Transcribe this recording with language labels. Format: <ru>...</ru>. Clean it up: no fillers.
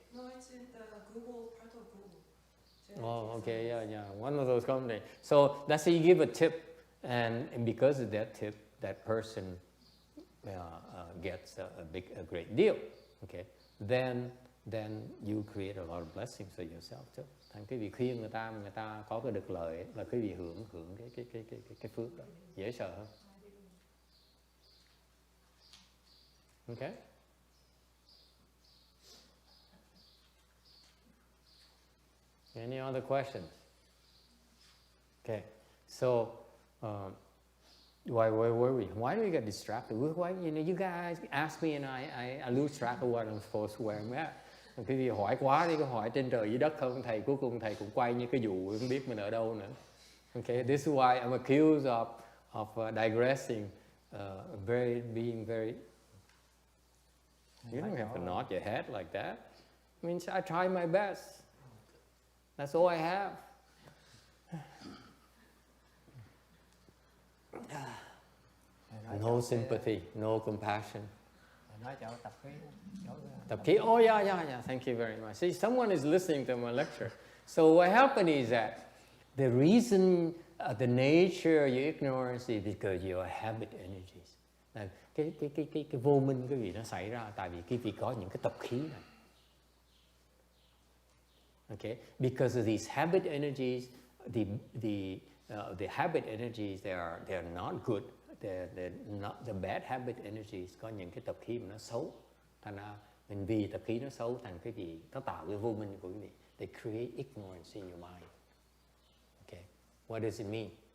<en>No, it's in the Google, part of Google. Oh, okay, yeah, one of those companies. So let's say you give a tip, and because of that tip, that person gets a great deal. Okay, then you create a lot of blessings for yourself too.</en> <vi>Thành cái việc khuyên người ta có cái được lợi ấy, là cái việc hưởng cái phước đó, dễ sợ hơn.</vi> <en>Okay. Any other questions? Okay, so Why were we? Why do we get distracted? Why, you guys ask me and I lose track of what I'm supposed to wear.</en> <vi>Cái gì hỏi quá đi, có hỏi trên trời dưới đất không thầy, cuối cùng thầy cũng quay như cái vụ không biết mình ở đâu nữa.</vi> <en>Okay, this is why I'm accused of digressing, being very. You don't have to nod your head like that. I mean, I try my best. That's all I have. No sympathy, no compassion.</en> <vi>Nói chỗ tập khí. Tập khí.</vi> <en>Oh yeah. Thank you very much. See, someone is listening to my lecture. So what happened is that the reason, the nature of your ignorance is because your habit energies.</en> <vi>Cái vô minh cái gì nó xảy ra tại vì cái vì có những cái tập khí này.</vi> <en>Okay, because of these habit energies, the habit energies they are not good. They're not the bad habit energies.</en> <vi>Có những cái tập khí mà nó xấu. Thành ra mình vì tập khí nó xấu thành cái gì nó tạo cái vô minh của quý vị.</vi> <en>They create ignorance in your mind. Okay, what does it mean?</en>